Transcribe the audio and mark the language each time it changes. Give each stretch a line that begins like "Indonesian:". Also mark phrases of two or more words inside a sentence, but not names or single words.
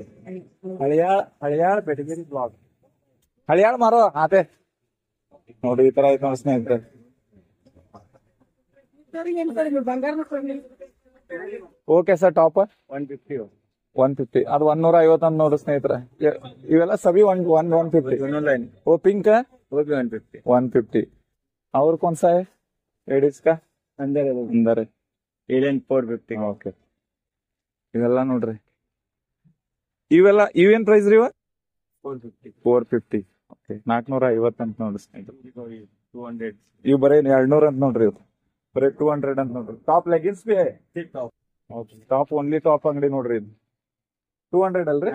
Kannada: ಹಳಿಯಾಳ ಬೆಟಗೇರಿ ಬ್ಲಾಗ್. ಹಳಿಯಾಳ ಮಾರೋ ಆತೆ ನೋಡಿ. ಈ ತರ ಐತಿ ನೋಡಿ ಸ್ನೇಹಿತರೆ.
English: okay sir,
Kannada: ಟಾಪ್ 150. ಅದು 150 ಅಂತ ನೋಡ್ರಿ ಸ್ನೇಹಿತರೆ. ಇವೆಲ್ಲ ಸಭಿ 150. ಓ ಪಿಂಕ್ 150.
Hindi: और कौन सा है लेडीज का? अंदर है 450.
Kannada: ಓಕೆ, ಇವೆಲ್ಲ ನೋಡ್ರಿ. ಇವೆಲ್ಲ ಇವೇನ್ ಪ್ರೈಸ್ ರೀ? 450. ಓಕೆ, 450 ಅಂತ ನೋಡ್ರಿ ಸ್ನೇಹಿತರೆ. 200. ಇವ್ ಬರೀ 200 ಅಂತ ನೋಡ್ರಿ. ಇವ್ ಬರೀ 200 ಅಂತ ನೋಡ್ರಿ.
English: top leggins
Kannada: ಬಿ
English: top only top
Kannada: ಅಂಗಡಿ ನೋಡ್ರಿ.